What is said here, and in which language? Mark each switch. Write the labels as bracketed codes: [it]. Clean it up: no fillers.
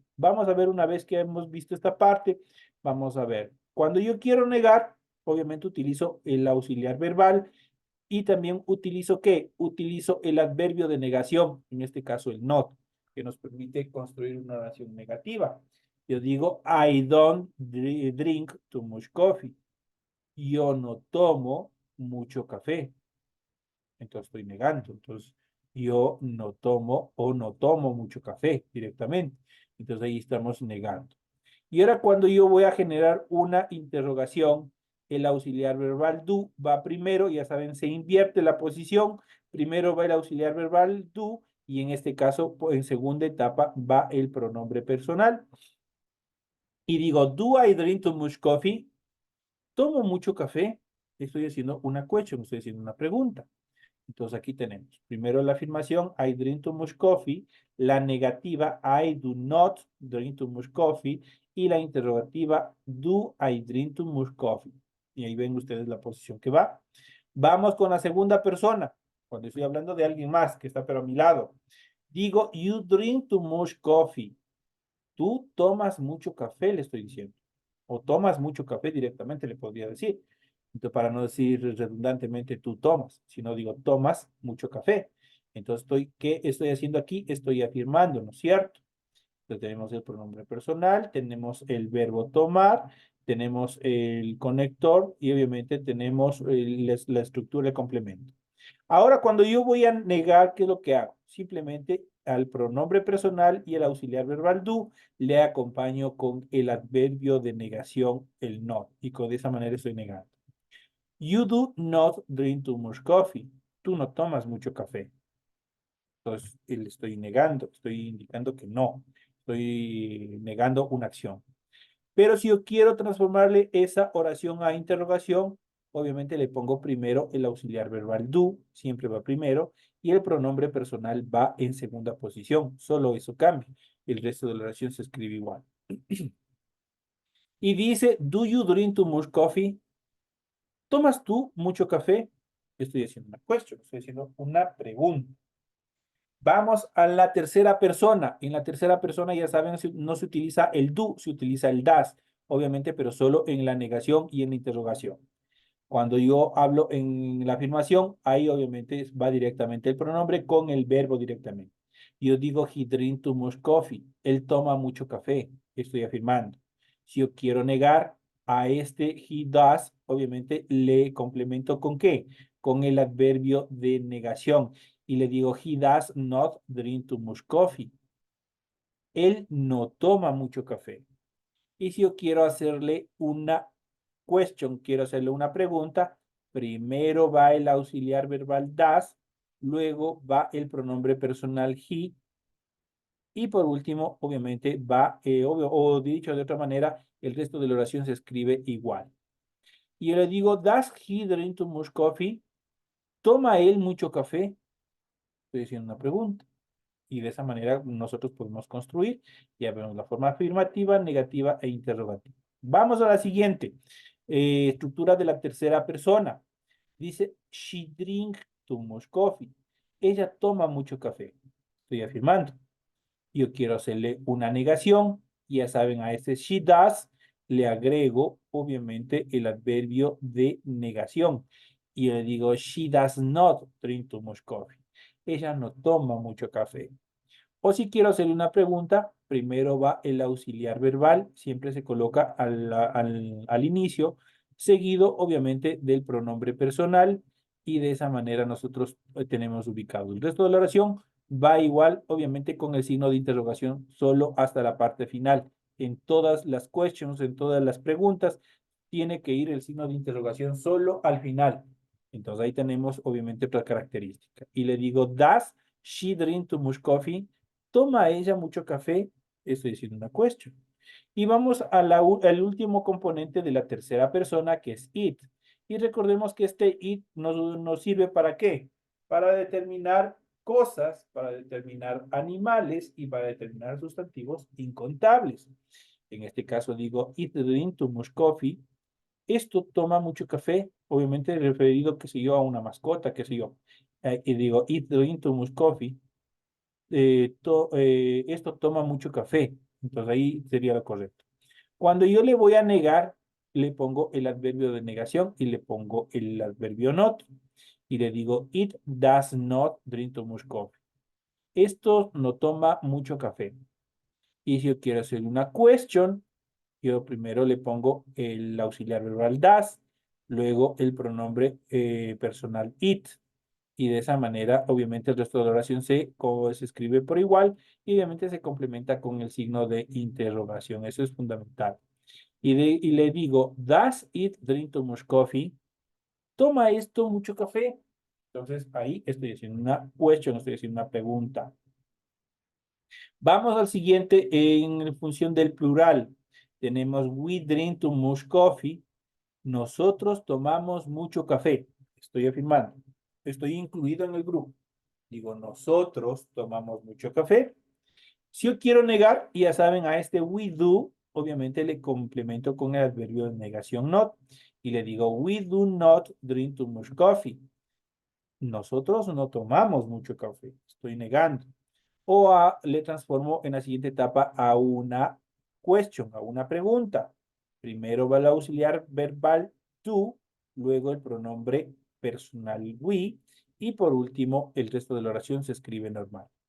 [es] Vamos a ver una vez que hemos visto esta parte, vamos a ver. Cuando yo quiero negar, obviamente utilizo el auxiliar verbal y también utilizo ¿qué? Utilizo el adverbio de negación, en este caso el not, que nos permite construir una oración negativa. Yo digo, [en] I don't drink too much coffee. [es] Yo no tomo mucho café. Entonces estoy negando. Entonces, yo no tomo o no tomo mucho café directamente. Entonces ahí estamos negando. Y ahora cuando yo voy a generar una interrogación, el auxiliar verbal do va primero, ya saben, se invierte la posición, primero va el auxiliar verbal do y en este caso, en segunda etapa, va el pronombre personal. Y digo, [en] do I drink too much coffee? [es] ¿Tomo mucho café? Estoy haciendo una question, estoy haciendo una pregunta. Entonces aquí tenemos primero la afirmación, [en] I drink too much coffee, [es] la negativa, [en] I do not drink too much coffee, [es] y la interrogativa, [en] do I drink too much coffee. [es] Y ahí ven ustedes la posición que va. Vamos con la segunda persona, cuando estoy hablando de alguien más que está pero a mi lado. Digo, [en] you drink too much coffee. [es] Tú tomas mucho café, le estoy diciendo. O tomas mucho café directamente, le podría decir. Entonces, para no decir redundantemente tú tomas, sino digo tomas mucho café. Entonces, ¿qué estoy haciendo aquí? Estoy afirmando, ¿no es cierto? Entonces, tenemos el pronombre personal, tenemos el verbo tomar, tenemos el conector y obviamente tenemos la estructura de complemento. Ahora, cuando yo voy a negar, ¿qué es lo que hago? Simplemente al pronombre personal y el auxiliar verbal do le acompaño con el adverbio de negación, el not, y con esa manera estoy negando. [en] You do not drink too much coffee. [es] Tú no tomas mucho café. Entonces, le estoy negando, estoy indicando que no, estoy negando una acción. Pero si yo quiero transformarle esa oración a interrogación, obviamente le pongo primero el auxiliar verbal do, siempre va primero, y el pronombre personal va en segunda posición. Solo eso cambia. El resto de la oración se escribe igual. Y dice, [en] do you drink too much coffee? [es] ¿Tomas tú mucho café? Estoy haciendo una cuestión, estoy haciendo una pregunta. Vamos a la tercera persona. En la tercera persona, ya saben, no se utiliza el do, se utiliza el das, obviamente, pero solo en la negación y en la interrogación. Cuando yo hablo en la afirmación, ahí obviamente va directamente el pronombre con el verbo directamente. Yo digo, [en] he drink too much coffee. [es] Él toma mucho café. Estoy afirmando. Si yo quiero negar a este [en] he does, [es] obviamente le complemento con qué? Con el adverbio de negación. Y le digo, [en] he does not drink too much coffee. [es] Él no toma mucho café. Y si yo quiero hacerle una question, quiero hacerle una pregunta, primero va el auxiliar verbal das, luego va el pronombre personal he, y por último, obviamente, va, o dicho de otra manera, el resto de la oración se escribe igual. Y yo le digo, [en] does he drink too much coffee? [es] ¿Toma él mucho café? Estoy haciendo una pregunta. Y de esa manera nosotros podemos construir, ya vemos la forma afirmativa, negativa e interrogativa. Vamos a la siguiente. Estructura de la tercera persona. Dice, [en] she drink too much coffee. [es] Ella toma mucho café. Estoy afirmando. Yo quiero hacerle una negación. Ya saben, a ese [en] she does [es] le agrego, obviamente, el adverbio de negación. Y le digo, [en] she does not drink too much coffee. [es] Ella no toma mucho café. O si quiero hacerle una pregunta, primero va el auxiliar verbal, siempre se coloca al inicio, seguido obviamente del pronombre personal, y de esa manera nosotros tenemos ubicado el resto de la oración. Va igual, obviamente, con el signo de interrogación solo hasta la parte final. En todas las questions, en todas las preguntas, tiene que ir el signo de interrogación solo al final. Entonces ahí tenemos obviamente otra característica. Y le digo, [en] does she drink too much coffee? [es] ¿Toma ella mucho café? Estoy diciendo una cuestión. Y vamos al último componente de la tercera persona, que es it. Y recordemos que este it nos sirve ¿para qué? Para determinar cosas, para determinar animales y para determinar sustantivos incontables. En este caso digo, [en] it drink too much coffee. [es] Esto toma mucho café, obviamente referido, qué sé yo, a una mascota, qué sé yo. Y digo, [en] it drink too much coffee. [es] Esto toma mucho café. Entonces ahí sería lo correcto. Cuando yo le voy a negar, le pongo el adverbio de negación y le pongo el adverbio not. Y le digo, [en] it does not drink too much coffee. [es] Esto no toma mucho café. Y si yo quiero hacer una question, yo primero le pongo el auxiliar verbal does, luego el pronombre personal it. Y de esa manera, obviamente, el resto de la oración se escribe por igual y obviamente se complementa con el signo de interrogación. Eso es fundamental. Y le digo, [en] does it drink too much coffee? [es] ¿Toma esto mucho café? Entonces, ahí estoy haciendo una question, estoy haciendo una pregunta. Vamos al siguiente en función del plural. Tenemos [en] we drink too much coffee. [es] Nosotros tomamos mucho café. Estoy afirmando. estoy incluido en el grupo. Digo, nosotros tomamos mucho café. Si yo quiero negar, ya saben, a este [en] we do, [es] obviamente le complemento con el adverbio de negación not. Y le digo, [en] we do not drink too much coffee. [es] Nosotros no tomamos mucho café. Estoy negando. Le transformo en la siguiente etapa a una question, a una pregunta. Primero va el auxiliar verbal to, luego el pronombre personal we, y por último el resto de la oración se escribe normal.